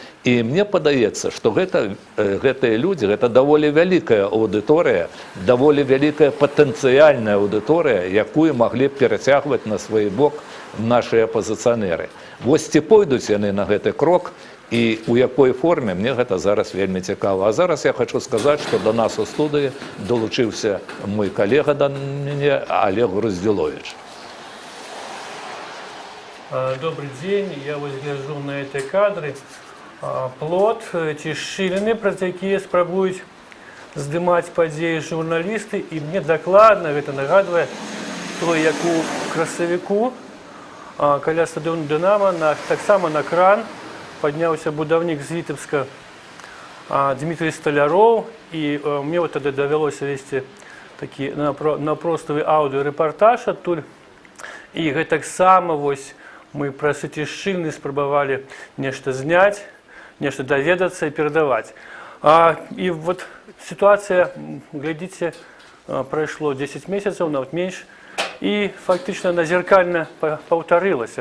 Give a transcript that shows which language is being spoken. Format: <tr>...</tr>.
<be>І мне падаецца, што гэтыя людзі, гэта даволі вялікая аўдыторыя, даволі вялікая патэнцыяльная аўдыторыя, якую маглі б перацягваць на свой бок нашыя апазіцыянеры. Вось ці пойдуць яны на гэты крок, і ў якой форме, мне гэта зараз вельмі цікава. А зараз я хочу сказаць, што да нас у студыі долучыўся мой калега да мяне Олег Груздзіловіч.</be> <ru>Добрый день, я вот гляжу на эти кадры.</ru> <be>Плот, ці шчыліны, праз якія спрабуюць здымаць падзеі журналісты, і мне дакладна гэта нагадвае настрой, як у красавіку, каля стадыёну «Дынамо», так само на кран падняўся будаўнік з Вітебска Дмітрий Столяроў, і мне вот тады давялося весці такі напростовы аўдыёрэпартаж адтуль. І гэтаксама вось мы праз эти шчыльны спрабавалі нешта зняць, нешта даведацца і перадаваць.</be> <ru>І вот ситуация, глядите, прошло 10 месяцев, нават меньше, и фактично она зеркально повторилась.</ru>